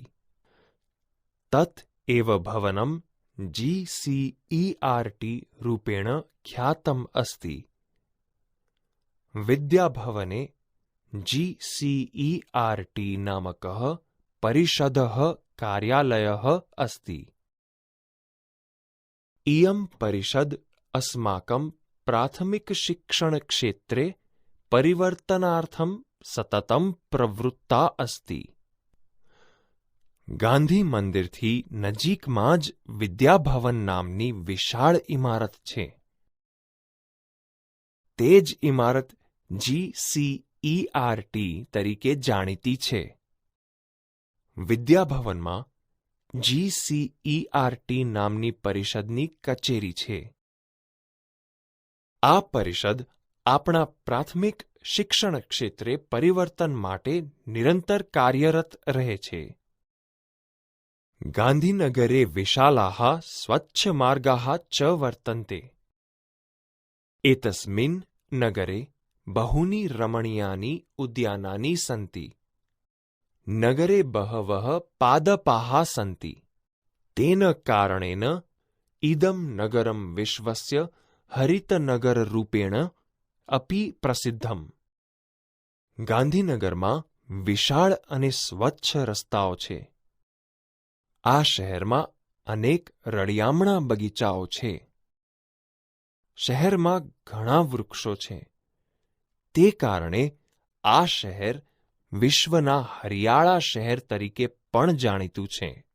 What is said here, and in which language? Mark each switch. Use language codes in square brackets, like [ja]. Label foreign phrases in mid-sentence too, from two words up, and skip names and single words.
[sa] તત એવ ભવનમ GCERT રૂપેણ ખ્યાતમ અસ્તિ. વિદ્યાભવને GCERT નામકः પરિષદः કાર્યાલયः अस्ति. इयं परिषद् अस्माकं प्राथमिकशिक्षणक्षेत्रे परिवर्तनार्थं सततं प्रवृत्ता अस्ति. [gu] ગાંધી મંદિરથી નજીકમાં જ વિદ્યાભવન નામની વિશાળ ઇમારત છે. તે જ ઇમારત GCERT તરીકે જાણીતી છે. વિદ્યાભવનમાં GCERT નામની પરિષદની કચેરી છે. આ પરિષદ આપણા પ્રાથમિક શિક્ષણ ક્ષેત્રે પરિવર્તન માટે નિરંતર કાર્યરત રહે છે. [sa] ગાંધીનગરે વિશાલાः સ્વચ્છમાર્ગાः ચ વર્તन्ते. एतस्मिन् नगरे बहूनि रमणीयानि उद्यानानि सन्ति. नगरे बहवः पादपाः सन्ति. तेन कारणेन इदं नगरं विश्वस्य हरितनगररूपेण अपि प्रसिद्धम्. [gu] ગાંધીનગરમાં વિશાળ અને સ્વચ્છ રસ્તાઓ છે. આ શહેરમાં અનેક રળિયામણા બગીચાઓ છે. શહેરમાં ઘણા વૃક્ષો છે. તે કારણે આ શહેર વિશ્વના હરિયાળા શહેર તરીકે પણ જાણીતું છે.